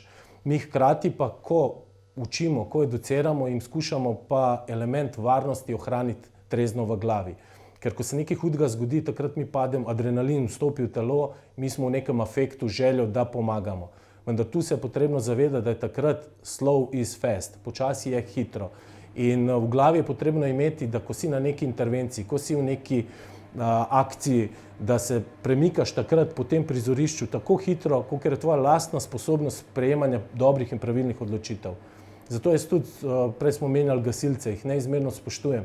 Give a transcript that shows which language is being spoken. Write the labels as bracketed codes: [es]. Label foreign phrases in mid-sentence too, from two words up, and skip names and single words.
[sl] Mi hkrati pa, ko učimo, ko educiramo, jim skušamo pa element varnosti ohraniti trezno v glavi. Ker ko se nekaj hudega zgodi, takrat mi padem, adrenalin vstopi v telo, mi smo v nekem afektu, željo, da pomagamo. Vendar tu se je potrebno zavedati, da je takrat [en] slow is fast, [sl] počasi je hitro. In v glavi je potrebno imeti, da ko si na neki intervenciji, ko si v neki akciji, da se premikaš takrat po tem prizorišču tako hitro, kot je tvoja lastna sposobnost sprejemanja dobrih in pravilnih odločitev. Zato jaz tudi, prej smo omenjali gasilce, jih neizmerno spoštujem.